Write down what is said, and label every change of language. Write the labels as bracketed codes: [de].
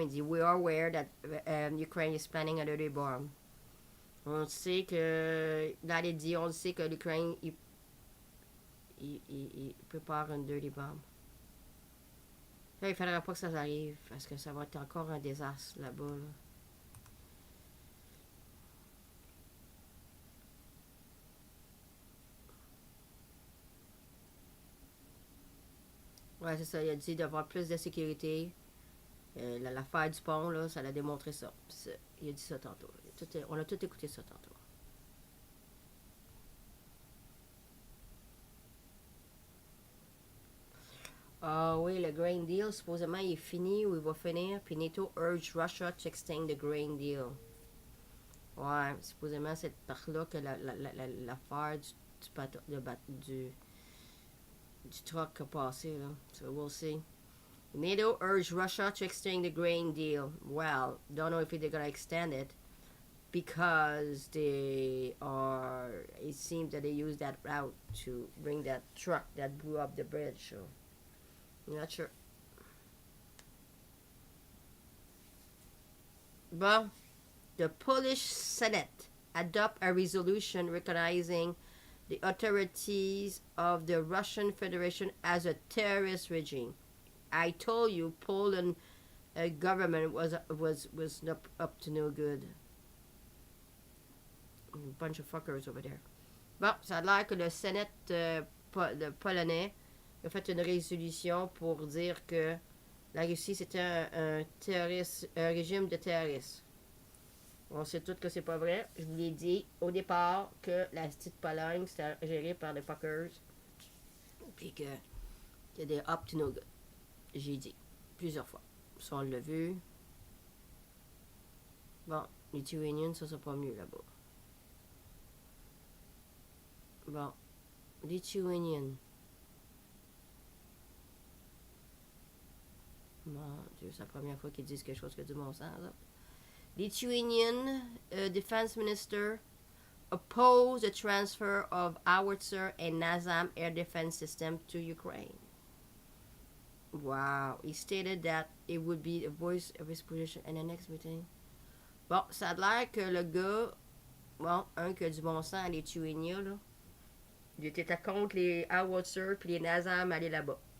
[fr] Il dit, [en] we are aware that Ukraine is planning a dirty bomb. [fr] On sait que, Vlad a dit, on sait que l'Ukraine, il prépare une dirty bomb. Là, il faudrait pas que ça arrive, parce que ça va être encore un désastre là-bas, là. Ouais, c'est ça. Il a dit d'avoir plus de sécurité. L'affaire du pont, là, ça l'a démontré ça. Il a dit ça tantôt. On a tout écouté ça tantôt. Ah oui, le grain deal, supposément, il est fini ou il va finir. Puis [en] NATO urge Russia to extend the grain deal. [fr] Ouais, supposément, c'est par là que l'affaire du truck a passé, là. [en] So we'll see. NATO urged Russia to extend the grain deal. Well, don't know if they're gonna extend it because it seems that they used that route to bring that truck that blew up the bridge. So, I'm not sure. Well, the Polish Senate adopt a resolution recognizing the authorities of the Russian Federation as a terrorist regime. I told you, Poland government was not up to no good. A bunch of fuckers over there. [fr] Bon, ça a l'air que le Sénat polonais a fait une résolution pour dire que la Russie c'était un régime de terroristes. On sait tous que c'est pas vrai. Je vous l'ai dit au départ que la petite Pologne c'était géré par des fuckers. Puis que y a des [en] up to no good. [fr] J'ai dit plusieurs fois. Ça, on l'a vu. Bon, Lithuanian, ça, c'est pas mieux là-bas. Bon, Lithuanian. Mon Dieu, c'est la première fois qu'ils disent quelque chose que du bon sens, là. [en] Lithuanian Defense Minister opposed the transfer of Howitzer and NASAM air defense system to Ukraine. Wow. He stated that it would be a voice of his position in the next meeting. [fr] Bon, ça a l'air que le gars, bon, qui a du bon sang à Lituania, là, il était contre les Howitzer puis les NASAM aller là-bas.